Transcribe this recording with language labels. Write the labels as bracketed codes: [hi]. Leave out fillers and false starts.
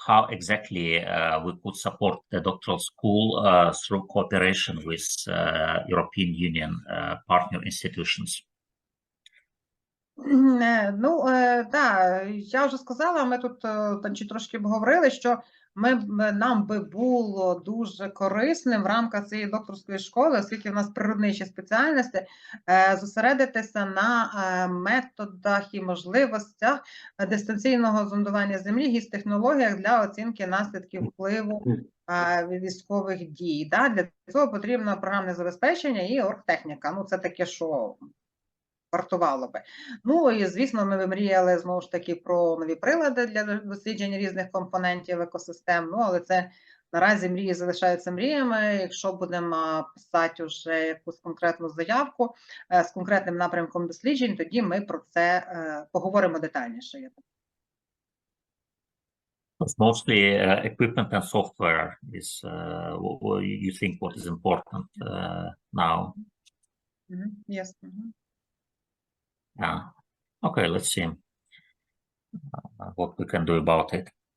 [en] How exactly we could support the doctoral school through cooperation with European Union partner institutions? [uk] Ну, так, я вже сказала, ми тут трошки обговорили, що нам би було дуже корисним в рамках цієї докторської школи, оскільки в нас природничі спеціальності, зосередитися на методах і можливостях дистанційного зондування землі, гіс-технологіях для оцінки наслідків впливу військових дій. Для цього потрібно програмне забезпечення і оргтехніка. Ну, це таке, що вартувало би. Ну і, звісно, ми мріяли, знову ж таки, про нові прилади для дослідження різних компонентів екосистем, ну, але це наразі мрії залишаються мріями. Якщо будемо писати вже якусь конкретну заявку з конкретним напрямком досліджень, тоді ми про це поговоримо детальніше. [en] It's mostly equipment and software is you think what is important now. Yes. Yeah. Okay, let's see what we can do about it.